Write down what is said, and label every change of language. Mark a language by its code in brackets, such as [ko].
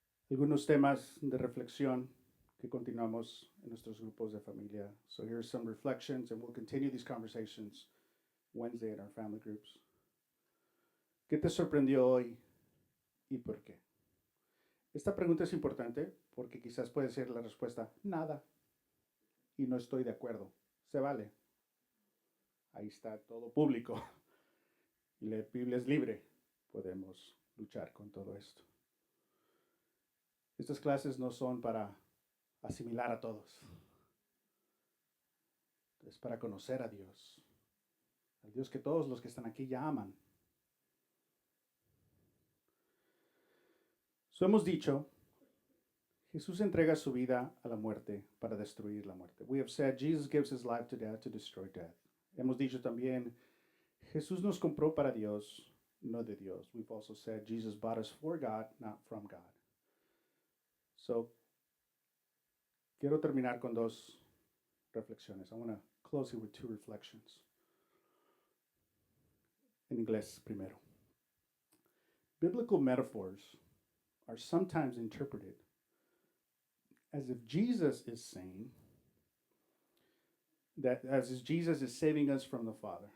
[es] Algunos temas de reflexión que continuamos en nuestros grupos de familia. [en] So here's some reflections and we'll continue these conversations Wednesday in our family groups. [es] ¿Qué te sorprendió hoy y por qué? Esta pregunta es importante porque quizás puede ser la respuesta nada y no estoy de acuerdo. Se vale. Ahí está todo público. Y la Biblia es libre. Podemos luchar con todo esto. Estas clases no son para asimilar a todos. Es para conocer a Dios. Al Dios que todos los que están aquí ya aman. So hemos dicho, Jesús entrega su vida a la muerte para destruir la muerte. [en] We have said Jesus gives his life to death to destroy death. [es] Hemos dicho también, Jesús nos compró para Dios, no de Dios. [en] We've also said Jesus bought us for God, not from God. So, [es] quiero terminar con dos reflexiones. [en] I want to close it with two reflections. [es] En inglés primero. [en] Biblical metaphors are sometimes interpreted as if Jesus is saying that Jesus is saving us from the Father.